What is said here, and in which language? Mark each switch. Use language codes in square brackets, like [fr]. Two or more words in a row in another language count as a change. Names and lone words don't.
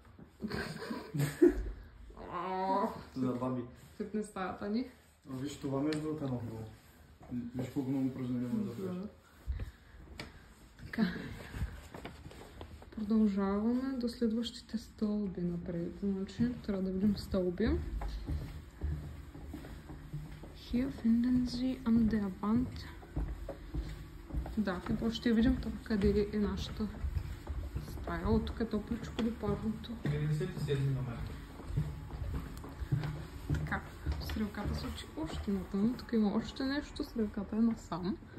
[bg] За баби. Фитнес стаята ни. Виж, това ми е звука много. Виж колко много упражнения да правиш. Така. Продължаваме до следващите стълби напред. Значи, трябва да видим стълби. [de] Hier finden Sie an der Wand. [bg] Да, какво ще видим тук, къде е нашата стая. От тук е топличко до парното. Така, стрелката се учи още натъм. Тук има още нещо, стрелката е насам.